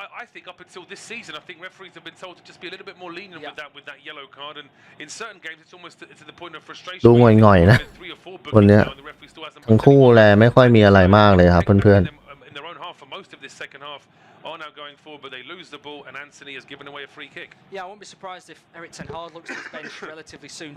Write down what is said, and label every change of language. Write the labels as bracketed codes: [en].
[en] I think up until this season, I think referees have been told to just be a little bit more lenient with that yellow card. And in certain games, it's almost to the point of frustration. [th] ดูง่อยๆนะวันนี้ทั้งคู่แลไม่ค่อยมีอะไรมากเลยครับเพื่อนๆ [en] in their own half for most of this second half are now going forward, but they lose the ball, and Anthony has given away a free kick. Yeah, I won't be surprised if Erik ten Hag looks to his bench relatively soon.